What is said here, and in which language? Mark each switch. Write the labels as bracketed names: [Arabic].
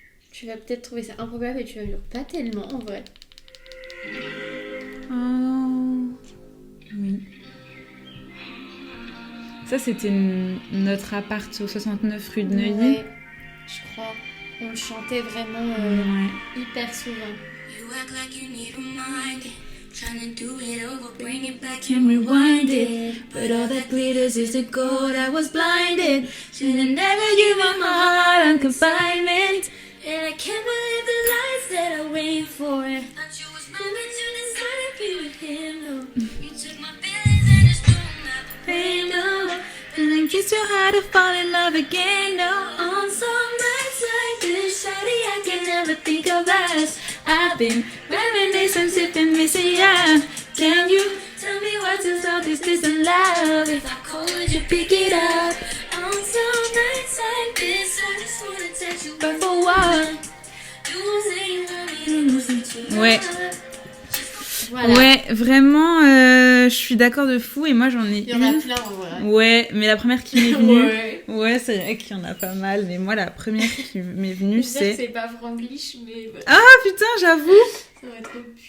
[French] Tu vas peut-être trouver ça improbable et tu vas me dire pas tellement en vrai. Oh. Oui. Ça, c'était notre appart au 69 rue de Neuilly. Ouais, je crois. On le chantait vraiment hyper souvent. [English] You act like you need a mind, trying to do it over, bring it back and rewind it. But all that glitters is the gold, I was blinded. Should've never given my heart on confinement. And I can't believe the lies that I wait for. Thought you was mine, but you decided to be with him, no. You took my feelings and just threw them out the pain, no. And it's too hard to fall in love again, no. On some nights like this, shawty, I can never think of us. I've been reminiscing, sipping, missing ya. Can you tell me what is all this distant love? If I call, would you pick it up? On some nights like this, I just wanna touch you, but for what? You say you want me to lose you. [French] Ouais. Voilà. Ouais, vraiment, je suis d'accord de fou et moi j'en ai Il y en a plein en vrai. Ouais, mais la première qui m'est venue, ouais, c'est vrai qu'il y en a pas mal, mais moi la première qui m'est venue c'est... C'est pas franglish, mais... Ah putain, j'avoue. Ça va être trop...